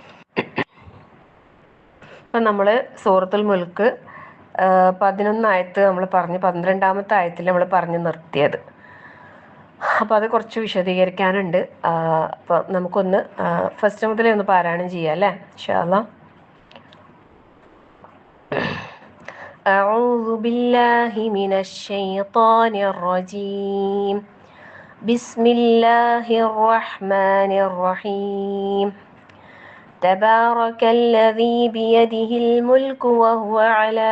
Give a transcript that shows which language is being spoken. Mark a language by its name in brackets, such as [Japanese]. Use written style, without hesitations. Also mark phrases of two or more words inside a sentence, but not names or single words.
[Malayalam] ഇപ്പം നമ്മൾ സൂറത്തുൽ മുൽക്ക് 11 ആയത്ത് നമ്മൾ പറഞ്ഞ് 12-ാമത്തെ ആയത്തിൽ നമ്മൾ പറഞ്ഞ് നിർത്തിയത്. അപ്പോൾ അത് കുറച്ച് വിശദീകരിക്കാനുണ്ട്. അപ്പോൾ നമുക്കൊന്ന് ഫസ്റ്റ് മുതലേ ഒന്ന് പാരായണം ചെയ്യാം അല്ലേ, [Arabic] إن شاء الله. أعوذ بالله من الشيطان الرجيم بسم الله الرحمن الرحيم تبارك الذي بيده الملك وهو على